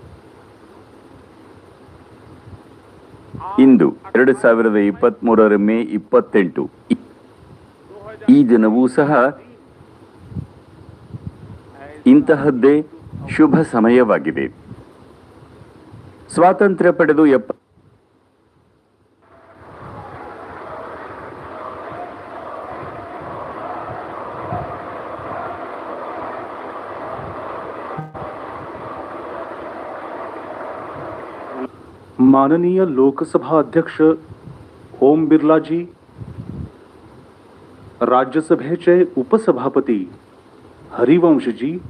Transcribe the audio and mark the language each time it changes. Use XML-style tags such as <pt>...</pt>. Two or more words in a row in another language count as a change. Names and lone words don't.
<kn>ಇಂದು 2023 ಮೇ 28 ಈ ದಿನವೂ ಸಹ ಇಂತಹದ್ದೇ ಶುಭ ಸಮಯವಾಗಿದೆ. ಸ್ವಾತಂತ್ರ್ಯ ಪಡೆದು</kn> <mr>माननीय लोकसभा अध्यक्ष ओम बिर्ला जी, राज्यसभेचे उपसभापती हरिवंश जी,</mr>